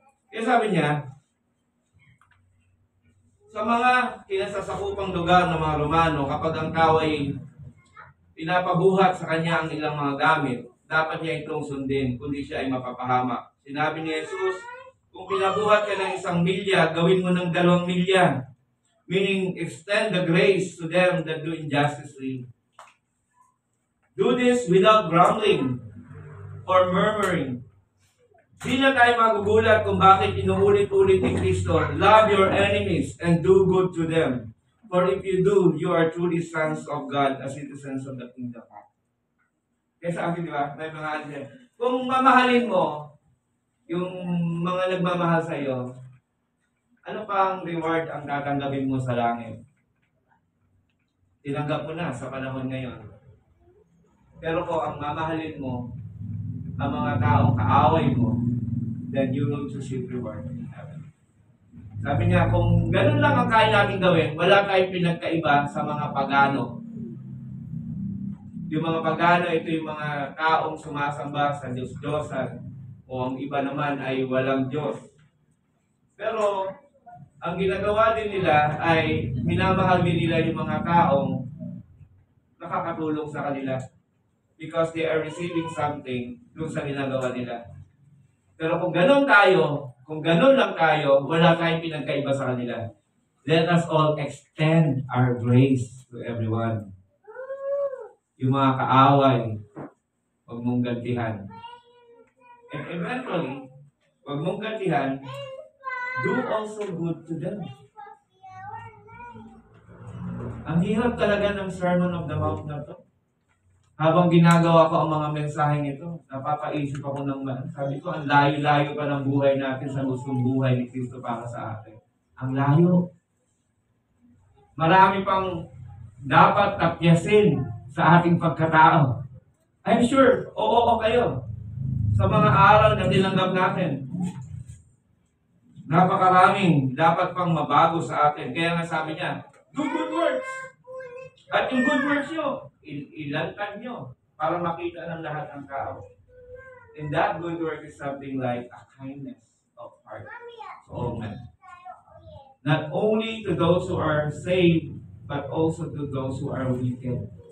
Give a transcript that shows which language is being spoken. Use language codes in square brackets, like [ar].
[tl] Kaya sabi niya, sa mga kinasasakupang lugar ng mga Romano, kapag ang tao ay pinapabuhat sa kanya ang ilang mga gamit, dapat niya itong sundin, kundi siya ay mapapahamak. Sinabi ni Jesus, kung pinabuhat ka ng 1 milya, gawin mo ng 2 milya. [en] Meaning, extend the grace to them that do injustly. Do this without grumbling or murmuring. [tl] Di na tayo magugulat kung bakit inuulit-ulit ni Kristo, [en] love your enemies and do good to them. For if you do, you are truly sons of God as citizens of the kingdom. [tl] Kaya sa akin, di ba? May mga answer. Kung mamahalin mo yung mga nagmamahal sa iyo, ano pa ang reward ang tatanggapin mo sa langit? Tinanggap mo na sa panahon ngayon. Pero kung ang mamahalin mo, ang mga taong kaaway mo, [en] then you will receive reward in heaven. [tl] Sabi niya, kung ganun lang ang kaya natin gawin, wala tayong pinagkaiba sa mga pagano. Yung mga pagano, ito yung mga taong sumasamba sa Diyos-Diyosan, o ang iba naman ay walang Diyos. Pero, ang ginagawa din nila ay minamahal din nila yung mga taong nakakatulong sa kanila [en] because they are receiving something [tl] doon sa ginagawa nila. Pero kung ganun lang tayo, wala tayong pinagkaiba sa kanila. [en] Let us all extend our grace to everyone. [tl] Yung mga kaaway, huwag mong gantihan. [en] And eventually, [tl] huwag mong gantihan, [en] do also good to them. [tl] Ang hirap talaga ng Sermon of the Mount na to. Habang ginagawa ko ang mga mensaheng ito, napapaisip ako sabi ko, ang layo-layo pa ng buhay natin sa gustong buhay ni Kristo para sa atin. Ang layo. Marami pang dapat tapyasin sa ating pagkatao. [en] I'm sure, [tl] oo kayo sa mga aral na tinanggap natin. Napakaraming dapat pang mabago sa atin. Kaya nga sabi niya, [en] do good works. [tl] At yung good works nyo, ilantad nyo para makita ng lahat ng tao. [en] And that good work is something like a kindness of heart to all men. Not only to those who are saved, but also to those who are wicked.